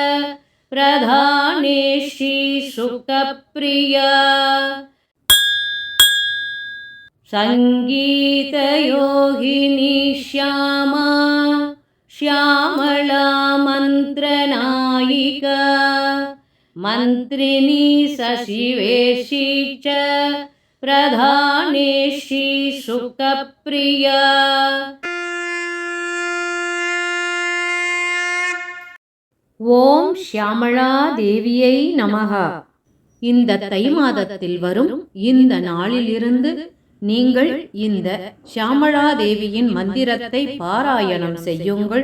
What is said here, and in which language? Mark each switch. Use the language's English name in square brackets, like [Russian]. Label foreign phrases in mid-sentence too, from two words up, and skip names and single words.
[Sanskrit] प्रधानेशी सुखप्रिया संगीतयोगिनी श्यामा श्यामला मंत्रनायिका मंत्रिणी शशिवेशी च प्रधानेशी सुखप्रिया ॐ श्यामला देव्यै नमः. [Tamil] இந்த தை மாதத்தில் வரும் இந்த நாளிலிருந்து நீங்கள் இந்த ஷியாமளா தேவியின் மந்திரத்தை பாராயணம் செய்யுங்கள்.